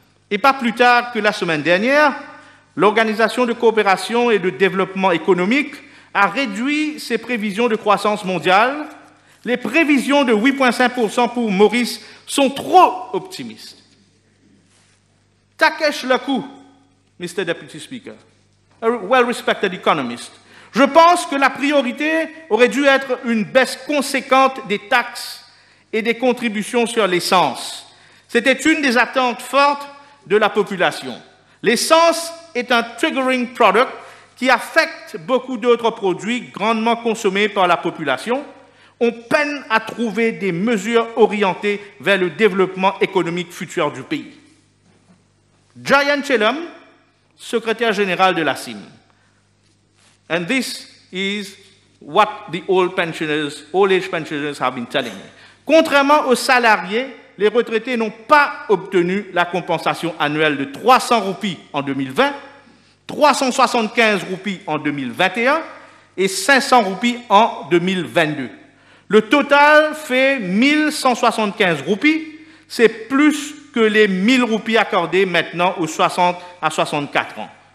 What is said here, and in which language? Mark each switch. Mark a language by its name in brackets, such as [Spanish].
[French] Et pas plus tard que la semaine dernière, l'Organisation de coopération et de développement économique a réduit ses prévisions de croissance mondiale. Les prévisions de 8,5% pour Maurice sont trop optimistes. [English] Takesh Lakou, Mr. Deputy Speaker, a well-respected economist. [French] Je pense que la priorité aurait dû être une baisse conséquente des taxes et des contributions sur l'essence. C'était une des attentes fortes de la population. L'essence est un [English] triggering product [French] qui affecte beaucoup d'autres produits grandement consommés par la population. On peine à trouver des mesures orientées vers le développement économique futur du pays. Giant Chelum, secrétaire général de la CIM. [English] And this is what the old age pensioners have been telling me. [French] Contrairement aux salariés, les retraités n'ont pas obtenu la compensation annuelle de 300 roupies en 2020, 375 roupies en 2021 et 500 roupies en 2022. Le total fait 1175 roupies, c'est plus que les 1000 roupies accordées maintenant aux 60 à 64 ans.